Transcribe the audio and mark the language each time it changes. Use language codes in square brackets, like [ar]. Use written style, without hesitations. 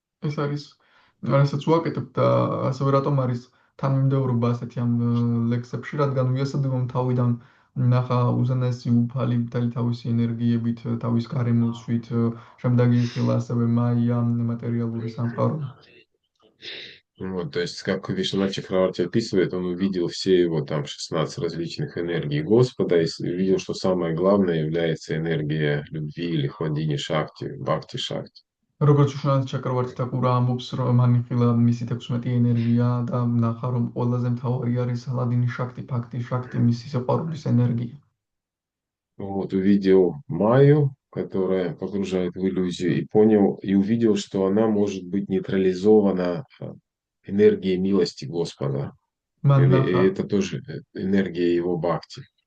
[ka] ეს არის რასაც ვაკეთებ და ასევე რატომ არის თანმიმდევრობა ასეთი ამ ლექსებში, რადგან ვიასადებამ თავიდან ნახა უზენაესი უფალი მთელი თავისი ენერგიებით, თავის გარემოცვით, შემდეგ იხილა ასევე მაია მატერიალური სამყარო. [ru] Вот, то есть, как Вишнуначи Чакраварти описывает, он увидел все его там 16 различных энергий Господа и увидел, что самое главное является энергия любви или хладини шакти, бхакти шакти. [ka] როგორც უშუალოდ ჩაკროვართ და კურა ამბობს, რომ მან იხილა მისი 16 ენერგია და ნახა, რომ ყველაზე მთავარი არის ლადინი შაქტი, ფაქტი შაქტი, მისი სიყვარულის ენერგია. [ru] Вот, увидел Майю, которая погружает в иллюзию, и понял, и увидел, что она может быть нейтрализована энергией милости Господа. [ka] მან [ru] И [ka] ნახა [ru] это тоже энергия его бхакти.